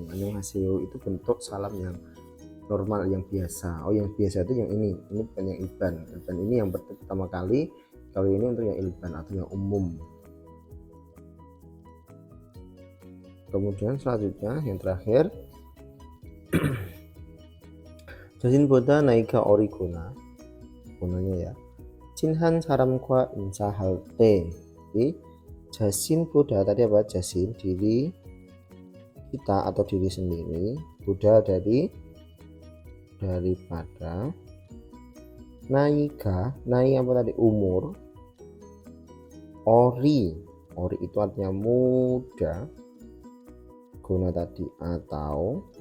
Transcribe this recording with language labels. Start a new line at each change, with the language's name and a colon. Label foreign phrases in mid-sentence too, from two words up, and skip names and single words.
Indonesian: Annyeonghaseyo itu bentuk salam yang normal, yang biasa. Oh, yang biasa itu yang ini bukan yang ilban. Ilban ini yang pertama kali, kalau ini untuk yang ilban atau yang umum. Kemudian selanjutnya yang terakhir
Korean: 자신보다 나이가 어리거나,
Indonesian: gunanya ya,
Korean: 친한 사람과 인사할 때,
Indonesian: jadi jasin보다 tadi apa? Jasin diri kita atau diri sendiri, boda daripada, naika, nai apa tadi? Umur, ori itu artinya muda, guna tadi atau,